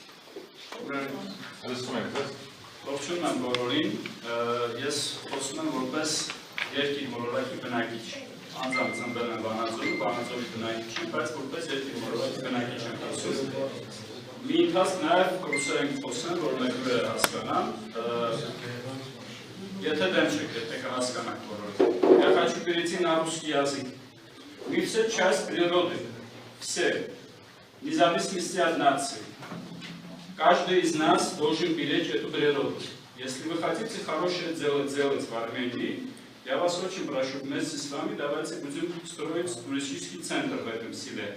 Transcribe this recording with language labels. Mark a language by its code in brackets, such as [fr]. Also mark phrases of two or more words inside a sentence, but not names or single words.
[hy] Ողջունում եմ բոլորին, ես խոսում եմ որպես երկիր մոլորակի բնակիչ։ Անձամբ ծնվել եմ Վանաձորում, Վանաձորի բնակիչ եմ, բայց որպես երկիր մոլորակի բնակիչ եմ խոսում։ Մի ընթացք նաև ռուսերեն խոսեմ, որ մեկը հասկանամ, եթե դեմ չեք, եթե կհասկանաք բոլորը։ [ru] Я хочу перейти на русский язык. Мы все часть природы, все, вне зависимости от нации. Каждый из нас должен беречь эту природу. Если вы хотите хорошее дело делать в Армении, я вас очень прошу, вместе с вами давайте будем строить туристический центр в этом селе.